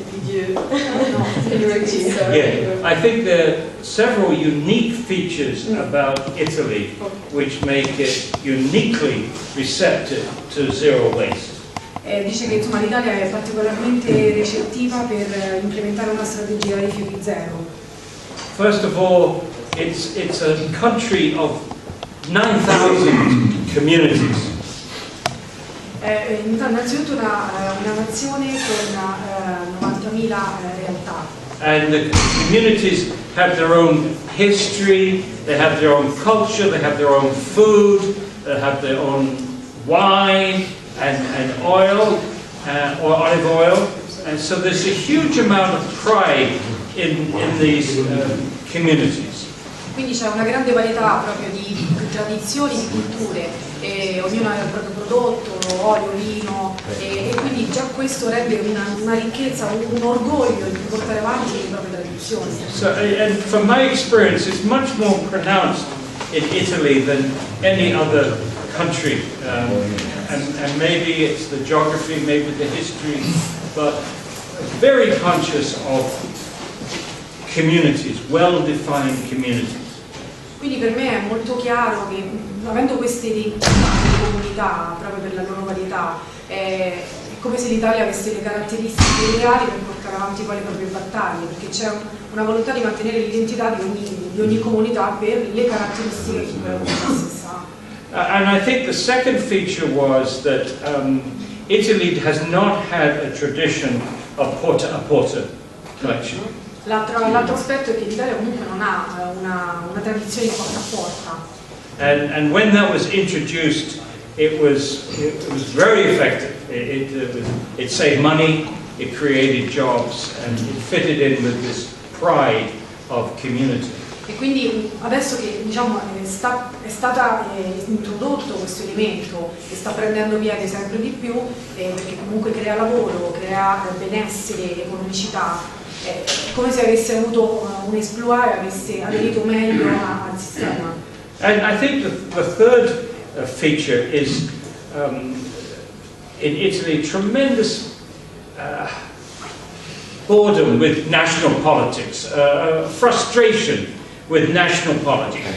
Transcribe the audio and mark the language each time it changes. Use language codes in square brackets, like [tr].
[en] Yeah, I think there are several unique features about Italy which make it uniquely receptive to zero waste. [it] Dice che insomma l'Italia è particolarmente recettiva per implementare una strategia di rifiuti zero. [en] First of all, it's a country of 9,000 communities. [it] Innanzitutto una nazione con 90.000 realtà. [en] And the communities have their own history, they have their own culture, they have their own food, they have their own wine and oil, or olive oil. And so there's a huge amount of pride in these communities. [it] Quindi c'è una grande varietà proprio di tradizioni, di culture, e ognuno ha il proprio prodotto, olio, vino, e quindi già questo rende una ricchezza, un orgoglio di portare avanti le proprie tradizioni. [en] So, and from my experience, it's much more pronounced in Italy than any other country, and maybe it's the geography, maybe the history, but very conscious of communities, well-defined communities. [it] Quindi per me è molto chiaro che, avendo queste identità di comunità, proprio per la loro varietà, è come se l'Italia avesse le caratteristiche ideali per portare avanti poi le proprie battaglie, perché c'è una volontà di mantenere l'identità di ogni comunità per le caratteristiche che quella comunità stessa ha. [en] And I think the second feature was that Italy has not had a tradition of porta a porta collection. [it] L'altro aspetto è che l'Italia comunque non ha una tradizione di porta a porta. [en] And when that was introduced, it was very effective. It saved money, it created jobs, and it fitted in with this pride of community. [it] E quindi adesso che diciamo, è stato introdotto questo elemento che sta prendendo piede sempre di più, perché comunque crea lavoro, crea benessere, economicità, è come se avesse avuto un esploit e avesse aderito meglio al sistema. [en] And I think the third feature is in Italy tremendous boredom with national politics, frustration with national politics.